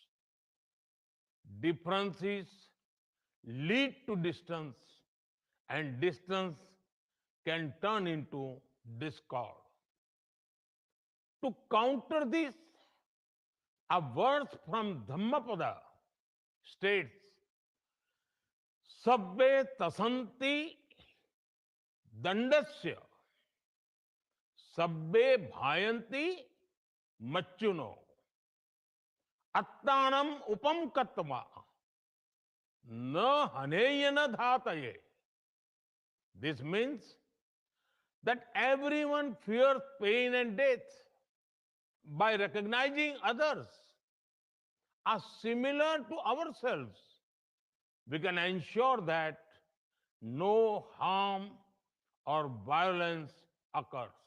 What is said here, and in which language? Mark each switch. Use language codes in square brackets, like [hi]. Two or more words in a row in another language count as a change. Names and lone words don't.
[en] Differences lead to distance, and distance can turn into discord. To counter this, a verse from Dhammapada states, [pi] Sabbe tasanti dandasya, sabbe bhayanti machuno, attanam upam katva, na haneyana dhataye. [en] This means that everyone fears pain and death. By recognizing others as similar to ourselves, we can ensure that no harm or violence occurs.